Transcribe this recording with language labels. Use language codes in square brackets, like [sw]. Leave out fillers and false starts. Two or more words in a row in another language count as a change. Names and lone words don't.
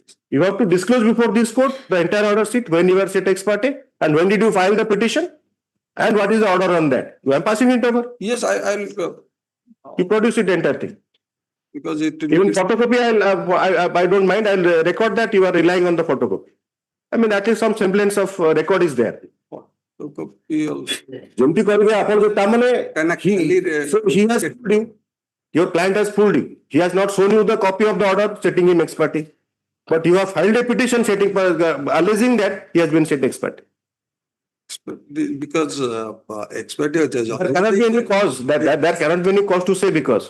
[en] You have to disclose before this court the entire order sheet, when you were set ex parte, and when did you file the petition, and what is the order on that. I am passing it over. Yes, I'll You produce it entire thing. because it Even photocopy, I don't mind. I'll record that you are relying on the photocopy. I mean, at least some semblance of record is there. [or] ଯେମିତି କରିବେ ଆପଣ ଯୋଉ ତାମାନେ [en] so he has fooled you. Your client has fooled you. He has not shown you the copy of the order setting him ex parte, but you have filed a petition setting alleging that he has been set ex parte. because ex parte There cannot be any cause. There cannot be any cause to say because.